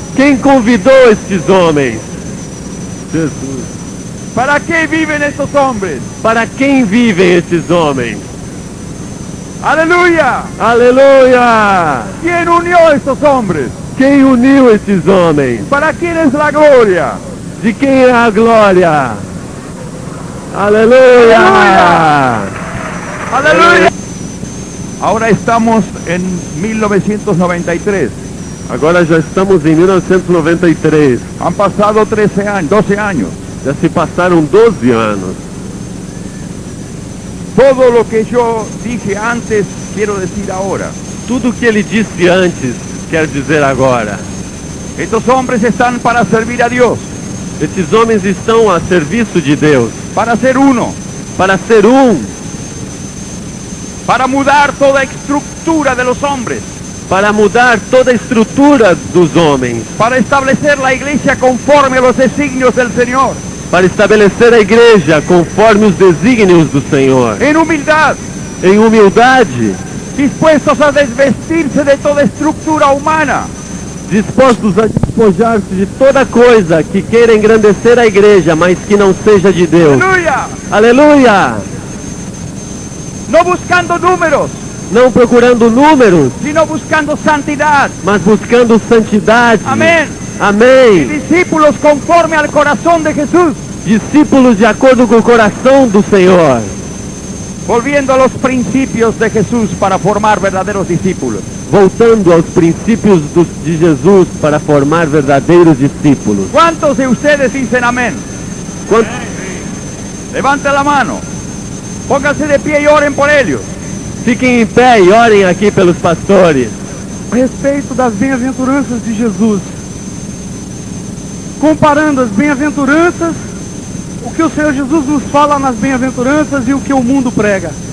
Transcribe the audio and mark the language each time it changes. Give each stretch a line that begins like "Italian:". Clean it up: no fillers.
Portuguese: Quem convidou estes homens? Jesus.
Spanish: ¿Para qué viven estos hombres?
Portuguese: Para quem vivem esses homens?
Spanish: Aleluya.
Portuguese: Aleluia!
Spanish: ¿Quién unió a estos hombres?
Portuguese: Quem uniu esses homens?
Spanish: ¿Para quién es la gloria?
Portuguese: De quem é a glória? Aleluia!
Spanish: Aleluya. Ahora estamos en 1993.
Portuguese: Agora já estamos em 1993.
Spanish: Han pasado 13 años, 12 años.
Portuguese: Já se passaram 12 anos.
Spanish: Todo lo que yo dije antes, quiero decir ahora.
Portuguese: Tudo que ele disse antes, quer dizer agora.
Spanish: Estos hombres están para servir a Dios,
Portuguese: Esses homens estão a serviço de Deus,
Spanish: para ser uno,
Portuguese: para ser um,
Spanish: para mudar toda estructura de los hombres,
Portuguese: para mudar toda a estrutura dos homens,
Spanish: para establecer la iglesia conforme a los designios del Señor,
Portuguese: para estabelecer a igreja conforme os desígnios do Senhor,
Spanish: en humildad,
Portuguese: em humildade,
Spanish: dispuestos a desvestirse de toda estructura humana,
Portuguese: dispostos a despojar-se de toda coisa que queira engrandecer a igreja, mas que não seja de Deus.
Spanish: aleluya,
Portuguese: Aleluia!
Spanish: no buscando números,
Portuguese: Não procurando números,
Spanish: sino buscando santidad,
Portuguese: mas buscando santidade.
Spanish: amén,
Portuguese: Amém.
Spanish: discípulos conforme al corazón de Jesús,
Portuguese: Discípulos de acordo com o coração do Senhor.
Spanish: volviendo a los principios de Jesús para formar verdaderos discípulos.
Portuguese: Voltando aos princípios de Jesus para formar verdadeiros discípulos.
Spanish: ¿Cuántos de ustedes dicen amén?
Portuguese: Quantos,
Spanish: Levante la mano, pónganse de pie y oren por ellos.
Portuguese: fiquem em pé e orem aqui pelos pastores. A respeito das bem-aventuranças de Jesus, comparando as bem-aventuranças, o que o Senhor Jesus nos fala nas bem-aventuranças e o que o mundo prega.